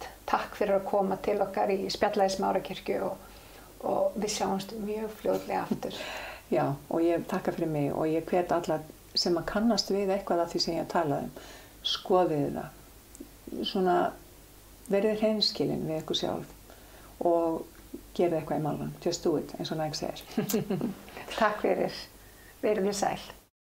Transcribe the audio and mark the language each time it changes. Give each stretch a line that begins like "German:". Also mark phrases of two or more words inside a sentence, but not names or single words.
Icelandic: Takk fyrir að koma til okkar í Spjalla í Smárarkirkju og við sjáumst mjög fljótlega aftur. Já, og ég takka fyrir mig og ég hvet alla sem að kannast við eitthvað af því sem ég talaði skoðið það. Svona verið hreinskilin við ykkur sjálf og gerið eitthvað í málunum.
English: Just do it,
Icelandic: eins og Nike segir. Takk fyrir. Verið þið sæl.